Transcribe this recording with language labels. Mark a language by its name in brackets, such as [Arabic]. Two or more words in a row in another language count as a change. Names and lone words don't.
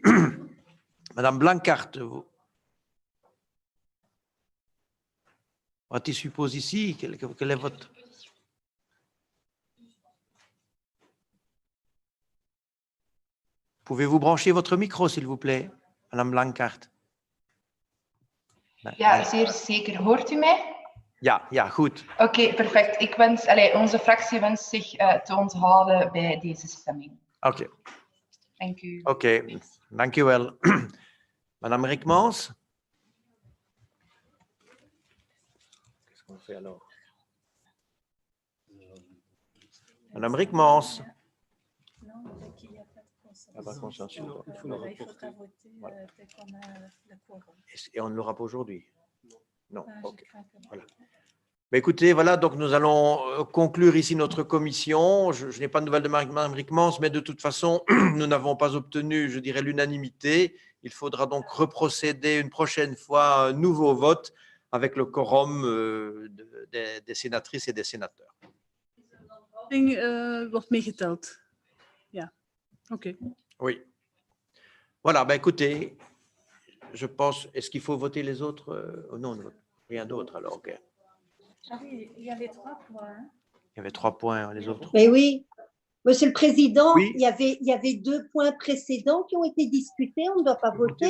[French] Madame Blancart, [English] what suppose [French] ici? Quel est votre... Pouvez-vous brancher votre micro, s'il vous plaît, Madame Blancart? [Dutch] Ja, zeer zeker. Hoort u mij? Ja, goed. Oké, perfect. Onze fractie wenst zich te onthouden bij deze stemming. Oké. Dank u. Oké, dank u wel. [French] Madame Reikmans? Qu'est-ce qu'on fait alors? Madame Reikmans? Et on ne l'aura pas aujourd'hui? Non. Okay. Voilà. Mais écoutez, voilà, donc nous allons conclure ici notre commission. Je n'ai pas de nouvelles de Mme Reikmans, mais de toute façon, nous n'avons pas obtenu, je dirais, l'unanimité. Il faudra donc reprocéder une prochaine fois un nouveau vote avec le quorum des sénatrices et des sénateurs. [Dutch] Wordt meegeteld. Ja, oké. [French] Oui. Voilà, ben écoutez, je pense, est-ce qu'il faut voter les autres? Non, rien d'autre alors. Okay. Ah oui, il y avait 3 points. Il y avait 3 points, les autres. Mais oui, Monsieur le Président, oui. il y avait 2 points précédents qui ont été discutés, on ne doit pas voter.